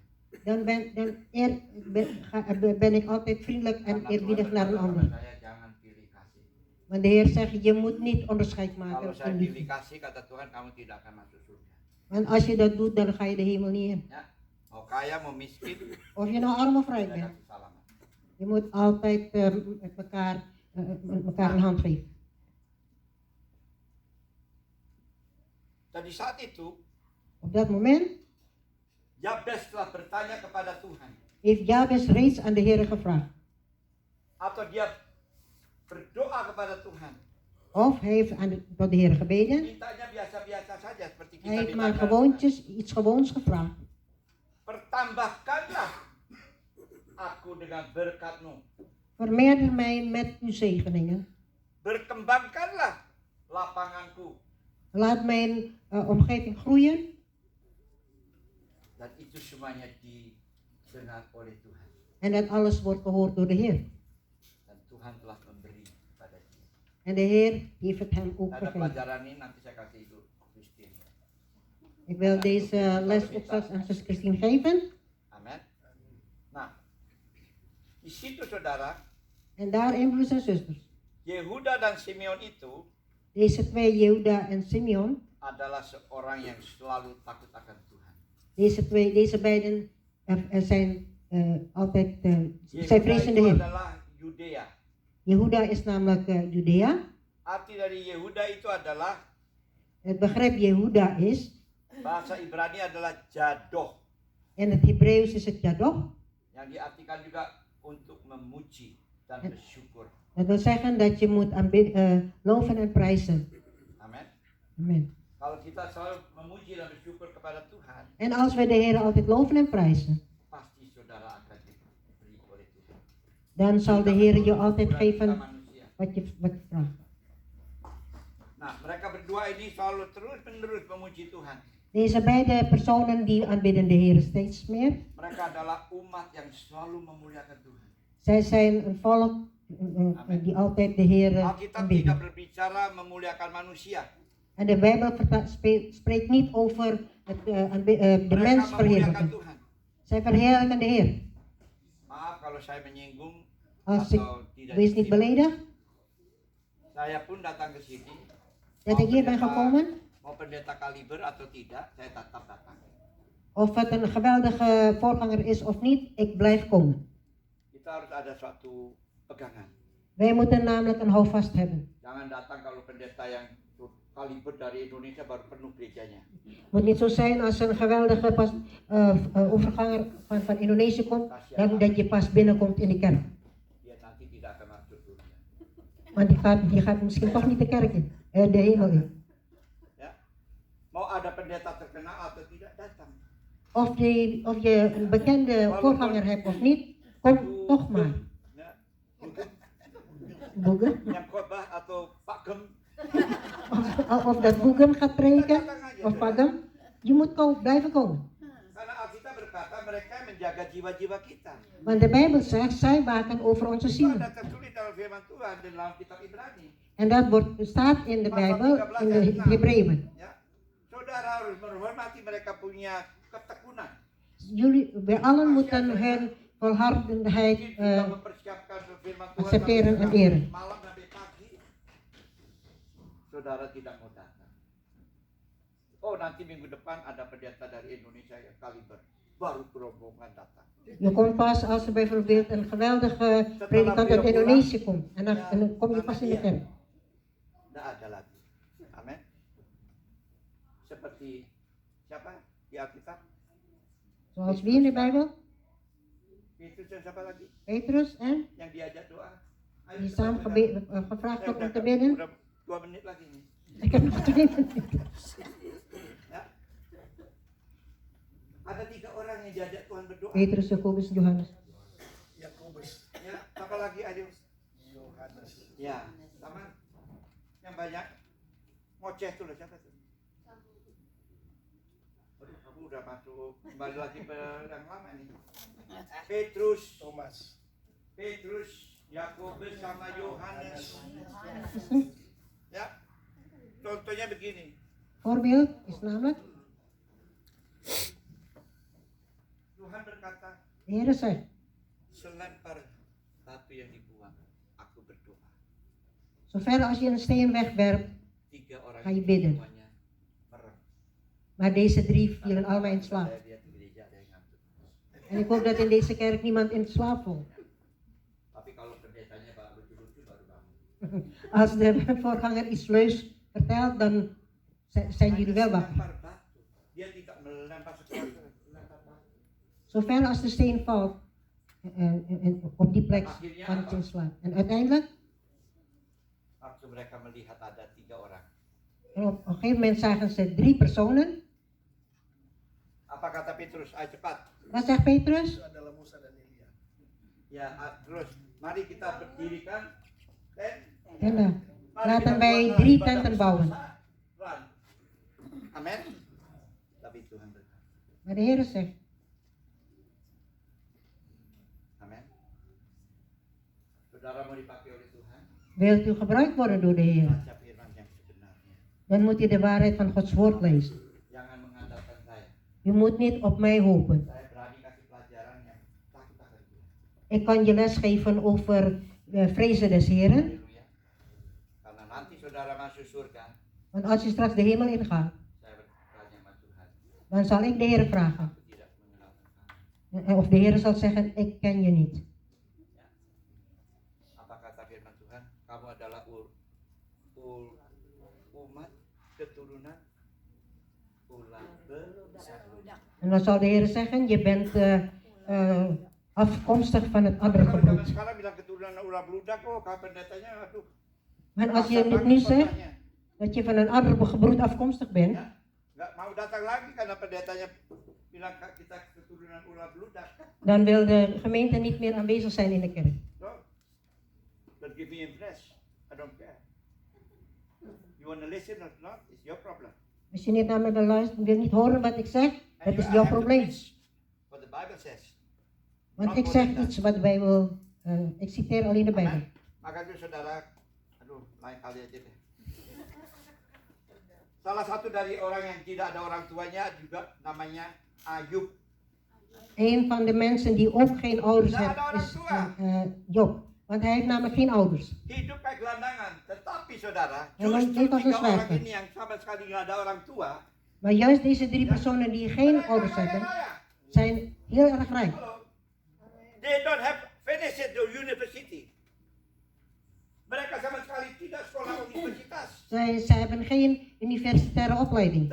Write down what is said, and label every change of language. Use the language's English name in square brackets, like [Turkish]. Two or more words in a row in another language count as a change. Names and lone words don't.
[Dutch] dan ben ik altijd vriendelijk en [Indonesian] Karena [Dutch] eerbiedig [Indonesian] Tuhan [Dutch] naar een [Indonesian] berkata [Dutch] ander. [Indonesian] kepada saya jangan pilih kasih. [Dutch] Want de Heer zegt, je moet niet onderscheid [Indonesian] Kalau [Dutch] maken [Indonesian] saya [Dutch] in [Indonesian] pilih [Dutch] liefde. [Indonesian] kasih kata Tuhan kamu tidak akan masuk surga. [Dutch] Want als je dat doet, dan ga je de hemel niet in. [Indonesian] Ya, mau kaya mau miskin, [Dutch] Of je nou arm of rijk [Indonesian] saya [Dutch] bent. [Indonesian] kasih salaman. [Dutch] Je moet altijd met elkaar een hand geven. [Indonesian] Dan di saat itu, [Dutch] Op dat moment [Indonesian] Jabes telah bertanya kepada Tuhan, [Dutch] heeft Jabes reeds aan de Heer gevraagd. [Indonesian] atau dia berdoa kepada Tuhan. [Dutch] Of hij heeft tot de Heer gebeden. [Indonesian] Mintanya biasa-biasa saja seperti kita [Dutch] Hij heeft maar [Indonesian] minta. [Dutch] iets gewoons gevraagd. [Indonesian] Pertambahkanlah aku dengan berkat-Mu. [Dutch] Vermeerder mij met uw zegeningen. [Indonesian] Berkembangkanlah lapanganku. [Dutch] Laat mijn omgeving groeien. [Indonesian] Dan itu semuanya didengar oleh Tuhan. [Dutch] En dat alles wordt gehoord door de Heer. [Indonesian] Dan Tuhan telah memberi pada dia. [Dutch] En de Heer heeft het hem ook [Indonesian] Ada [Dutch] gegeven. [Indonesian] pelajaran ini nanti saya kasih Ibu Christine. [Dutch] Ik wil deze les ook straks aan zus Christine geven. [Indonesian] Amin. Nah, di situ saudara, [Dutch] En daarin, broers en zusters, [Indonesian] Yehuda dan Simeon itu [Dutch] deze twee, Jehuda en Simeon, [Indonesian] adalah seorang yang selalu takut akan Tuhan. [Dutch] deze beiden zijn altijd, zij [Indonesian] Yehuda [Dutch] vrezen de [Indonesian] itu [Dutch] Heer. [Indonesian] adalah Yudea. [Dutch] Jehuda is namelijk Judea. [Indonesian] Arti dari Yehuda itu adalah [Dutch] Het begrip Jehuda is, [Indonesian] bahasa Ibrani adalah jadoh, [Dutch] in het Hebreeuws is het Yadoch. [Indonesian] yang diartikan juga untuk memuji dan bersyukur. [Dutch] Dat wil zeggen dat je moet loven en prijzen. [Indonesian] Amin. [Dutch] Amen. [Indonesian] Kalau kita selalu memuji dan bersyukur kepada Tuhan, [Dutch] En als wij de Heer altijd loven en prijzen, [Indonesian] pasti saudara akan diberi oleh Tuhan. [Dutch] dan zal de Heer je altijd [Indonesian] Bukan kita [Dutch] geven [Indonesian] manusia. [Dutch] wat je vraagt. [Indonesian] Nah, mereka berdua ini selalu terus-menerus memuji Tuhan. [Dutch] Deze beide personen die aanbidden de Heer steeds meer. [Indonesian] Mereka adalah umat yang selalu memuliakan Tuhan. [Dutch] Zij zijn een volk die altijd de Heer [Indonesian] Alkitab tidak [Dutch] aanbidden. [Indonesian] berbicara memuliakan manusia. [Dutch] En de Bijbel spreekt niet over de [Indonesian] Mereka [Dutch] mens [Indonesian] memuliakan [Dutch] verheerlijken. [Indonesian] Tuhan. [Dutch] Zij verheerlijken de Heer. [Indonesian] Maaf kalau saya menyinggung [Dutch] Als ik [Indonesian] atau tidak. [Dutch] wees niet [Indonesian] diterima. [Dutch] beledigd [Indonesian] Saya pun datang ke sini. [Dutch] dat ik hier ben gekomen. [Indonesian] Mau pendeta kaliber atau tidak, saya tetap datang. [Dutch] Of het een geweldige voorganger is of niet, ik blijf komen. [Indonesian] Kita harus ada suatu pegangan. [Dutch] Wij moeten namelijk een houvast hebben. [Indonesian] Jangan datang kalau pendeta yang kaliber dari Indonesia baru penuh gerejanya. [Dutch] Het moet niet zo zijn als een geweldige overganger van Indonesië komt, dat je pas binnenkomt in de kerk. [Indonesian] Dia nanti tidak akan masuk surga. [Dutch] Want die gaat misschien toch niet de kerk in, de hemel in. [Indonesian] Ya. Mau ada pendeta terkenal atau tidak, datang. [Dutch] Of je een bekende voorganger hebt of niet, kom toch maar. [Indonesian] Ya. Boegem. Yang khotbah atau Pak Gem. [Dutch] Of dat Boegem gaat preken, of Pagem. Je moet blijven komen. [Indonesian] Karena Alkitab berkata mereka menjaga jiwa-jiwa kita. [Dutch] Want de Bijbel zegt, zij waken over onze [Indonesian] Itu [Dutch] ziel. [Indonesian] ada tertulis dalam firman Tuhan dan dalam kitab Ibrani. [Dutch] En dat staat in de Bijbel, in de Hebreeën. [Indonesian] Ya. Saudara harus menghormati mereka punya ketekunan. [Dutch] Wij allen moeten hun volhardendheid [Indonesian] Mungkin sudah mempersiapkan firman Tuhan [Dutch] accepteren en [Indonesian] sampai [Dutch] eren. [Indonesian] malam sampai pagi. Saudara tidak mau datang. Oh, nanti minggu depan ada pendeta dari Indonesia yang kaliber. Baru rombongan datang. [Dutch] Je komt pas als er bijvoorbeeld een geweldige predikant uit Indonesië komt. En dan kom je pas in de kerk. [Indonesian] Tidak ada lagi. Amin. Seperti siapa di Alkitab? [Dutch] Zoals wie in de Bijbel? [Indonesian] Petrus dan siapa lagi? [Dutch] Petrus en [Indonesian] Yang diajak doa. Ayo [Dutch] die [Indonesian] cepat, [Dutch] samen [Indonesian] saudara. [Dutch] gevraagd wordt om [Indonesian] Udah [Dutch] te bidden. [Indonesian] 2 menit lagi nih. [Dutch] Ik heb nog 2 minuten. [Indonesian] Ya. Ada 3 orang yang diajak Tuhan berdoa. Petrus, Jacobus, Johannes. Yakobus, Ya, apa lagi ayo? Yohanes. Ya, sama yang banyak ngoceh tuh loh, siapa tuh? Aduh, kamu udah masuk kembali lagi ke yang lama nih. Petrus, Yakobus sama Yohanes. Ya, contohnya begini. [Dutch] Voorbeeld is namelijk, [Indonesian] Tuhan berkata, [Dutch] de Heer zegt, [Indonesian] selempar batu yang dibuang, aku berdoa. [Dutch] zover als je een steen wegwerpt, [Indonesian] 3 orang [Dutch] Ga je bidden. [Indonesian] semuanya merem. [Dutch] maar deze 3 vielen allemaal in slaap. [Indonesian] Saya lihat di gereja ada yang ngantuk. [Dutch] En ik hoop dat in deze kerk niemand in slaap valt. [Indonesian] Tapi kalau pendetanya Pak lucu-lucu baru bangun. [Dutch] Als de voorganger iets leus vertelt, dan zijn jullie wel wakker. [Indonesian] Melempar batu. Dia tidak melempar sesuatu, melempar batu. [Dutch] Zover als de steen valt, op die plek kan het in slaap. En uiteindelijk, [Indonesian] Waktu mereka melihat ada 3 orang. [Dutch] en op een gegeven moment zagen ze 3 personen. [Indonesian] Apa kata Petrus? Ayo cepat. [Dutch] Wat zegt Petrus? [Indonesian] Itu adalah Musa dan Elia. Ya, terus. Mari kita berdirikan tent. Tenda. Mari [Dutch] Laten [Indonesian] kita [Dutch] wij [Indonesian] buatlah [Dutch] 3 [Indonesian] ibadah [Dutch] tenten [Indonesian] bersama. [Dutch] bouwen. [Indonesian] Run. Amin. Tapi Tuhan berkata. [Dutch] Maar de Heer zegt, [Indonesian] Amin. Saudara mau dipakai oleh Tuhan? [Dutch] wilt u gebruikt worden door de Heer? [Indonesian] Baca firman yang sebenarnya. [Dutch] Dan moet u de waarheid van Gods woord lezen. [Indonesian] Jangan mengandalkan saya. [Dutch] U moet niet op mij hopen. [Indonesian] Saya berani kasih pelajaran yang takut akan Tuhan. [Dutch] Ik kan je les geven over vrezen des Heren. [Indonesian] Haleluya. Karena nanti saudara masuk surga, [Dutch] Want als je straks de hemel ingaat, [Indonesian] saya bertanya sama Tuhan. [Dutch] dan zal ik de Heer vragen. [Indonesian] Aku tidak mengenal engkau. [Dutch] Of de Heer zal zeggen, ik ken je niet. [Indonesian] Ya. Apa kata firman Tuhan? Kamu adalah umat keturunan ular beludak. [Dutch] En dan zal de Heer zeggen, je bent afkomstig van het [Indonesian] Kalau [Dutch] andere [Indonesian] zaman [Dutch] gebroed. [Indonesian] sekarang bilang keturunan ular beludak, oh kapan datanya, aduh. [Dutch] Maar als je [Indonesian] Paksa [Dutch] nu [Indonesian] banget [Dutch] zegt [Indonesian] kotanya. [Dutch] dat je van een ander gebroed afkomstig bent, [Indonesian] Ya, nggak mau datang lagi karena pendetanya bilang kita keturunan ular beludak. [Dutch] dan wil de gemeente niet meer aanwezig zijn in de kerk. [English] So, don't give me impress. I don't care. You want to listen or not? It's your problem. [Dutch] Als je niet naar me wil luisteren, wil niet horen wat ik zeg, [English] And [Dutch] dat [English] you [Dutch] is [English] have [Dutch] jouw [English] to [Dutch] probleem. [English] preach what the Bible says. [Dutch] Want ik zeg iets wat de Bijbel, ik citeer alleen de Bijbel. Amen. [Indonesian] Maka itu saudara, aduh, lain kali aja deh. Salah satu dari orang yang tidak ada orang tuanya juga namanya Ayub. [Dutch] Een van de mensen die ook geen ouders [Indonesian] Tidak [Dutch] hebben [Indonesian] ada orang [Dutch] is [Indonesian] tua. [Dutch] Job. Want hij heeft namelijk geen ouders. [Indonesian] Hidup kayak gelandangan. Tetapi saudara, Emang justru itu 3 orang sesuatu. ini yang sama sekali nggak ada orang tua. [Dutch] Maar juist deze 3 personen die geen [Indonesian] mereka [Dutch] ouders [Indonesian] kaya [Dutch] hebben, [Indonesian] raya. [Dutch] zijn heel erg rijk. [Indonesian] Halo. [English] They don't have finished the university. [Indonesian] Mereka sama sekali tidak sekolah universitas. [Dutch] Zij hebben geen universitaire opleiding